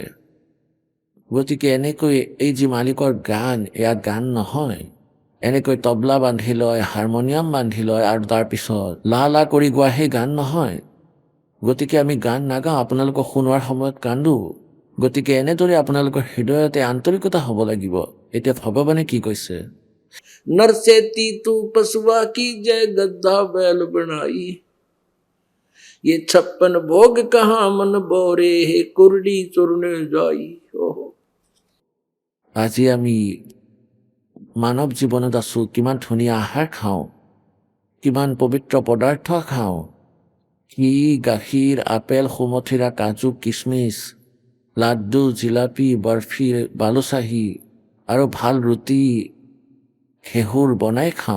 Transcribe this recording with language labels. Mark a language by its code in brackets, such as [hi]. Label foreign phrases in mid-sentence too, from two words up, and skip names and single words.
[as] গতিকে এনেকৈ এই যি মালিকৰ গান, এয়া গান নহয়। এনেকৈ তবলা বান্ধি লয়, হাৰমনিয়াম বান্ধি লয় আৰু তাৰপিছত লা লা কৰি গোৱা সেই গান নহয়। গতিকে আমি গান নাগাওঁ, আপোনালোকক শুনোৱাৰ সময়ত কান্দো। গতিকে এনেদৰে আপোনালোকৰ হৃদয়তে আন্তৰিকতা হ'ব লাগিব। এতিয়া ভগৱানে কি কৈছে? [hi] नर से तू पशुआ की जय गद्दा बैल बनाई ये 56 भोग कहाँ मन बोरे हे कुरडी चुरने जाई। ओहो [as] আজি আমি মানৱ জীৱনত আছোঁ, কিমান ধুনীয়া আহাৰ খাওঁ, কিমান পবিত্ৰ পদাৰ্থ খাওঁ, ঘি, গাখীৰ, আপেল, সুমথিৰা, কাজু, কিচমিচ, লাড্ডু, জিলাপি, বৰফি, বালুচাহী আৰু ভাল ৰুটি, ঘেঁহুৰ বনাই খাওঁ।